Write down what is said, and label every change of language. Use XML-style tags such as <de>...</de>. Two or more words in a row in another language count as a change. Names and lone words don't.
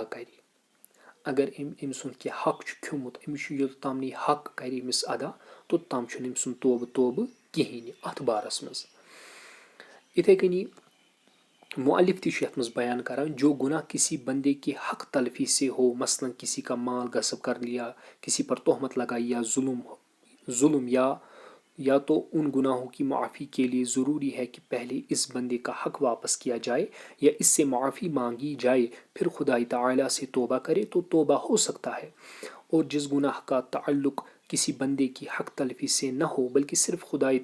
<ks>کرِ اگر أمۍ سُنٛد کینٛہہ حق چھُ کھیوٚمُت أمِس چھُ یوٚتتھ تام نہٕ یہِ حق کرِ أمِس ادا توٚتام چھُنہٕ أمۍ سُنٛد توبہٕ کِہیٖنۍ اتھ بارس منٛز یِتھے کٔنی مُعلِف تہِ چھُ یتھ منٛز بیان کران</ks> <ur>جو گناہ کسی بندے کے حق تلفی سے ہو مثلاً کسی کا مال غصب کر لیا کسی پر تہمت لگائی یا ظلم یا تو ان گناہوں کی معافی کے لیے ضروری ہے کہ پہلے اس بندے کا حق واپس کیا جائے یا اس سے معافی مانگی جائے پھر خدائے تعالیٰ سے توبہ کرے تو توبہ ہو سکتا ہے اور جس گناہ کا تعلق کسی بندے کی حق تلفی سے نہ ہو بلکہ صرف خدائے</ur>